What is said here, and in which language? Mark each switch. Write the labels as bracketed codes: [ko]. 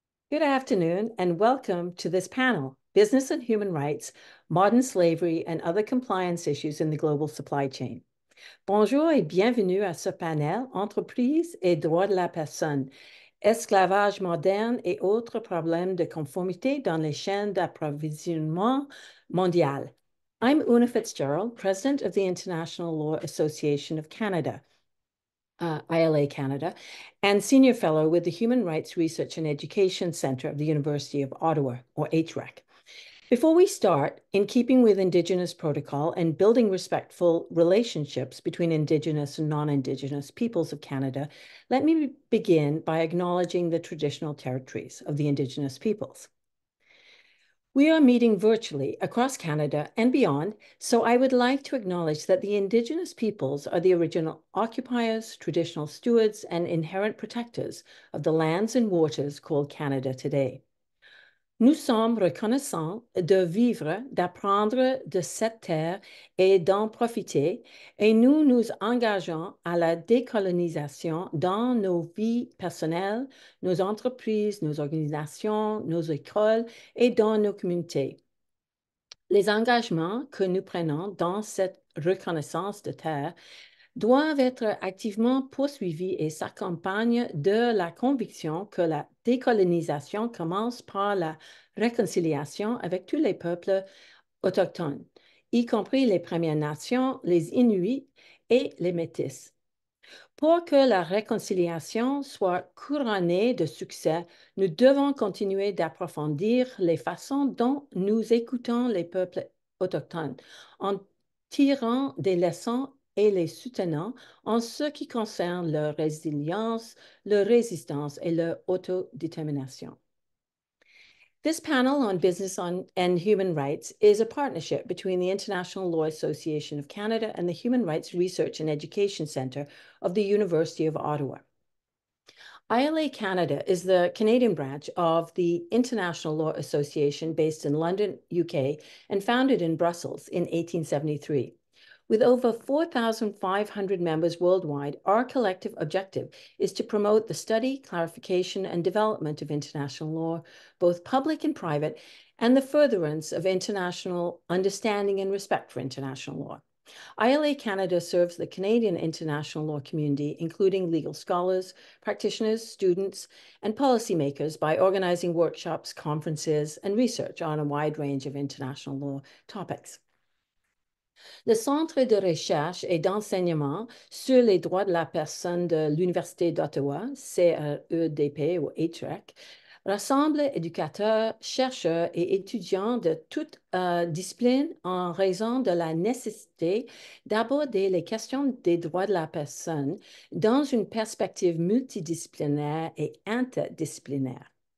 [en] Good afternoon and welcome to this panel, Business and Human Rights, Modern Slavery and Other Compliance Issues in the Global Supply Chain. [fr] Bonjour et bienvenue à ce panel, Entreprises et droits de la personne, esclavage moderne et autres problèmes de conformité dans les chaînes d'approvisionnement mondiales. [en] I'm Una Fitzgerald, President of the International Law Association of Canada, ILA Canada, and Senior Fellow with the Human Rights Research and Education Center of the University of Ottawa, or HREC. Before we start, in keeping with Indigenous protocol and building respectful relationships between Indigenous and non-Indigenous peoples of Canada, let me begin by acknowledging the traditional territories of the Indigenous peoples. We are meeting virtually across Canada and beyond, so I would like to acknowledge that the Indigenous peoples are the original occupiers, traditional stewards, and inherent protectors of the lands and waters called Canada today. [fr] Nous sommes reconnaissants de vivre, d'apprendre de cette terre et d'en profiter, et nous nous engageons à la décolonisation dans nos vies personnelles, nos entreprises, nos organisations, nos écoles et dans nos communautés. Les engagements que nous prenons dans cette reconnaissance de terre doivent être activement poursuivis et s'accompagnent de la conviction que la décolonisation commence par la réconciliation avec tous les peuples autochtones, y compris les Premières Nations, les Inuits et les Métis. Pour que la réconciliation soit couronnée de succès, nous devons continuer d'approfondir les façons dont nous écoutons les peuples autochtones en tirant des leçons et les soutenant en ce qui concerne leur résilience, leur résistance et leur autodétermination. [en] This panel on business and human rights is a partnership between the International Law Association of Canada and the Human Rights Research and Education Center of the University of Ottawa. ILA Canada is the Canadian branch of the International Law Association based in London, UK, and founded in Brussels in 1873. With over 4,500 members worldwide, our collective objective is to promote the study, clarification, and development of international law, both public and private, and the furtherance of international understanding and respect for international law. ILA Canada serves the Canadian international law community, including legal scholars, practitioners, students, and policymakers by organizing workshops, conferences, and research on a wide range of international law topics. [fr] Le Centre de recherche et d'enseignement sur les droits de la personne de l'Université d'Ottawa, CREDP ou HREC, rassemble éducateurs, chercheurs et étudiants de toutes disciplines en raison de la nécessité d'aborder les questions des droits de la personne dans une perspective multidisciplinaire et interdisciplinaire.